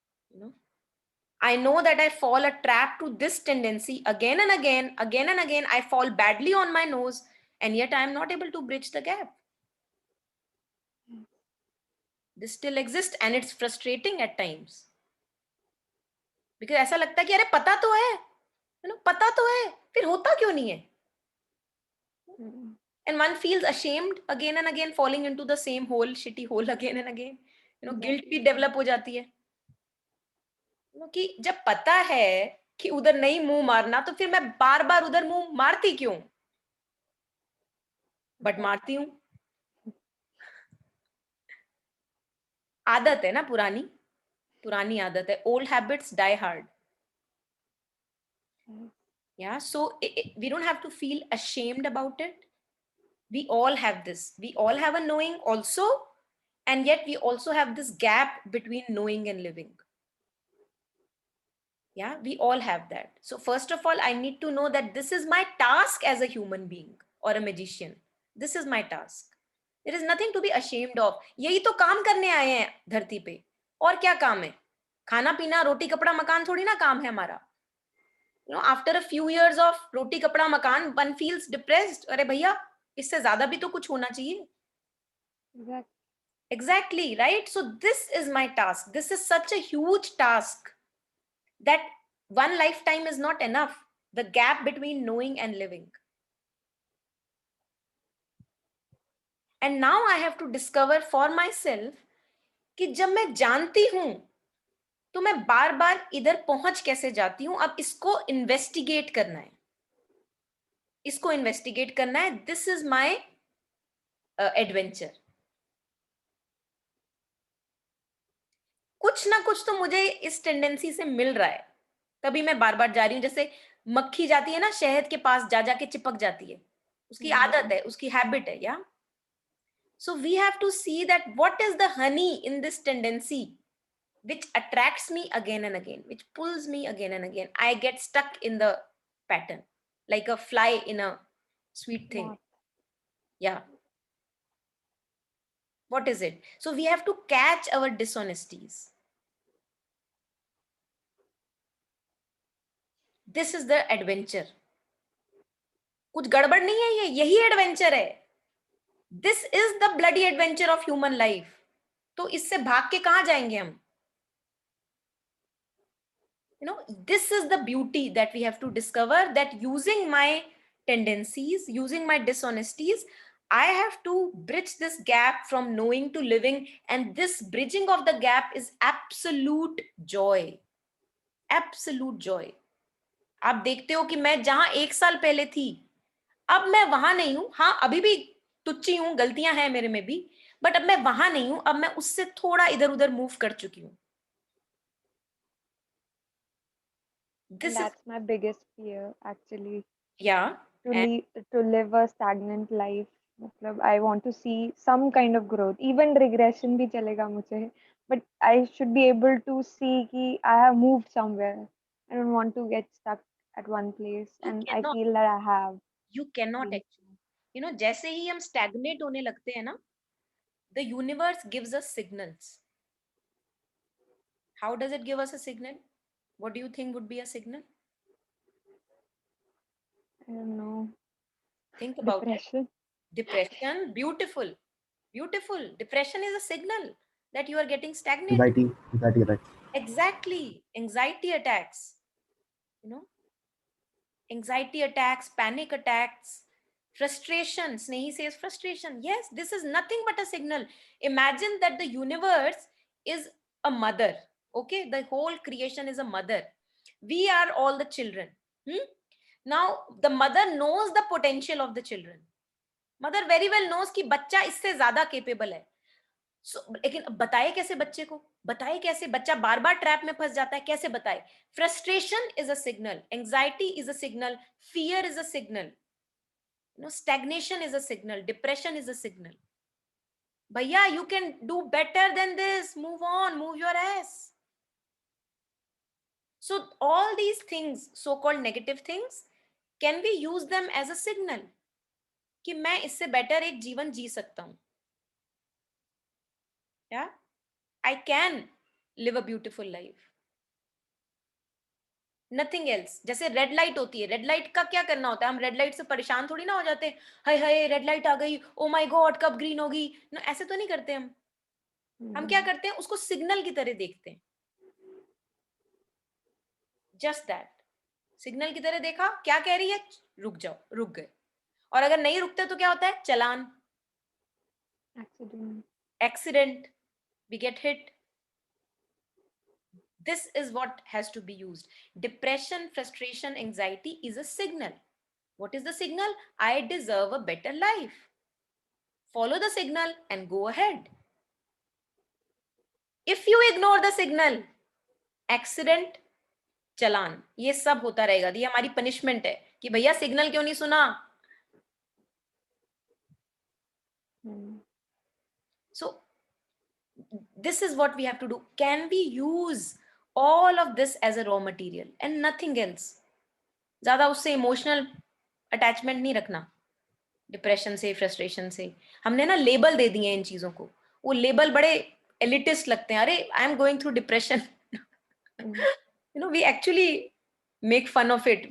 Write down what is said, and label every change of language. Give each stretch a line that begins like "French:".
English: You know, I know that I fall a trap to this tendency again and again, again and again. I fall badly on my nose, and yet I am not able to bridge the gap. This still exists, and it's frustrating at times. Because
Hindi: ऐसा लगता है कि अरे पता तो है, पता तो है, फिर होता क्यों नहीं है? Mm.
English: And one feels ashamed again and again, falling into the same hole, shitty hole again and again.
Hindi: Guilt भी
English: Exactly.
Hindi: develop हो जाती है. कि जब पता है कि उधर नहीं मुंह मारना, तो फिर मैं बार बार उधर मुंह मारती क्यों? बट मारती हूं. आदत है ना, पुरानी पुरानी आदत है.
English: Old habits die hard. Yes. Yeah, so we don't have to feel ashamed about it. We all have this. We all have a knowing also, and yet we also have this gap between knowing and living. Yeah, we all have that. So first of all, I need to know that this is my task as a human being or a magician. This is my task. There is nothing to be ashamed of.
Hindi: यही तो काम करने आए हैं धरती पे. और क्या काम है? खाना पीना रोटी कपड़ा मकान थोड़ी ना काम है हमारा.
English: After a few years of
Hindi: रोटी कपड़ा मकान,
English: one feels depressed.
Hindi: अरे भैया, इससे ज्यादा भी तो कुछ होना चाहिए.
English: Exactly. Exactly, right? So this is my task. This is such a huge task that one lifetime is not enough. The gap between knowing and living. And now I have to discover for myself
Hindi: कि जब मैं जानती हूं तो मैं बार बार इधर पहुंच कैसे जाती हूं. अब इसको इन्वेस्टिगेट करना है. इसको इन्वेस्टिगेट करना है.
English: This is my adventure.
Hindi: कुछ ना कुछ तो मुझे इस टेंडेंसी से मिल रहा है, तभी मैं बार बार जा रही हूँ. जैसे मक्खी जाती है ना शहद के पास, जा जाके चिपक जाती है. उसकी आदत है, उसकी हैबिट है.
English: या so we have to see that what is the honey in this tendency which attracts me again and again, which pulls me again and again. I get stuck in the pattern like a fly in a sweet thing. Moth. Yeah, what is it? So we have to catch our dishonesties. This is the adventure.
Hindi: कुछ गड़बड़ नहीं है, ये यही adventure है.
English: This is the bloody adventure of human life.
Hindi: तो इससे भाग के कहां जाएंगे हम?
English: This is the beauty that we have to discover, that using my tendencies, using my dishonesties, I have to bridge this gap from knowing to living. And this bridging of the gap is absolute joy. Absolute joy.
Hindi: आप देखते हो कि मैं जहां 1 साल पहले थी, अब मैं वहां नहीं हूं. हाँ, अभी भी तुच्ची हूं, गलतियां हैं मेरे में भी, बट अब मैं वहां नहीं हूं, अब मैं उससे थोड़ा इधर उधर मूव कर चुकी हूँ.
English: And This is, that's my biggest fear, actually, yeah. to And live a stagnant life. मतलब I want to see some kind of growth.
Hindi: Even regression भी चलेगा मुझे.
English: But I should be able to see कि I have moved somewhere. I don't want to get stuck at one place, you and I cannot, feel that I have you cannot been. actually,
Hindi: जैसे ही हम
English: stagnate
Hindi: होने लगते हैं ना,
English: the universe gives us signals. How does it give us a signal? What do you think would be a signal? I don't know. Think about it. Depression. Depression, beautiful, beautiful. Depression is a signal that you are getting stagnant. Anxiety attacks. Exactly. Anxiety attacks, you know, anxiety attacks, panic attacks, frustration. Snehi says frustration. Yes, this is nothing but a signal. Imagine that the universe is a mother. Okay, the whole creation is a mother. We are all the children. Hmm? Now, the mother knows the potential of the children. Mother very well knows
Hindi: कि बच्चा इससे ज्यादा capable है. लेकिन बताए कैसे बच्चे को, बताए कैसे, बच्चा बार बार ट्रैप में फंस जाता है, कैसे बताए?
English: Frustration is a signal, anxiety is a signal, fear is a signal, stagnation is a signal, depression is a signal. भैया, you can do better than this, move on, move your ass. So all these things, so called negative things, can we use them as a signal
Hindi: कि मैं इससे better एक जीवन जी सकता हूं.
English: Yeah, I can live a beautiful life. Nothing else.
Hindi: जैसे red light होती है, रेड लाइट का क्या करना होता है? हम रेड लाइट से परेशान थोड़ी ना हो जाते, हाय हाय रेड लाइट आ गई,
English: oh my god
Hindi: कब ग्रीन होगी ना, ऐसे तो नहीं करते हम. हम क्या करते हैं? उसको सिग्नल की तरह देखते हैं.
English: just that,
Hindi: सिग्नल की तरह देखा, क्या कह रही है, रुक जाओ, रुक गए. और अगर नहीं रुकते तो क्या होता है? चलान,
English: Accident. Accident, we get hit. This is what has to be used. Depression, frustration, anxiety is a signal. What is the signal? I deserve a better life. Follow the signal and go ahead. If you ignore the signal, accident, challan,
Hindi: ये सब होता रहेगा. ये हमारी punishment है कि भैया signal क्यों नहीं सुना.
English: So this is what we have to do. Can we use all of this as a raw material and nothing else?
Hindi: ज्यादा उससे
English: emotional attachment
Hindi: नहीं रखना. डिप्रेशन से, फ्रस्ट्रेशन से हमने ना लेबल दे दिए इन चीजों को. वो लेबल बड़े एलिटिस्ट लगते हैं. अरे
English: I am going through depression, we actually make fun of it.